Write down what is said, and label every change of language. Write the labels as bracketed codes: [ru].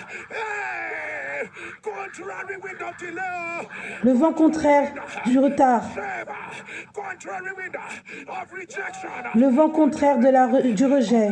[en] Hey, contrary wind of delay. [fr] Le vent contraire du retard. [en] Favor. Contrary wind of rejection. [fr] Le vent contraire du rejet,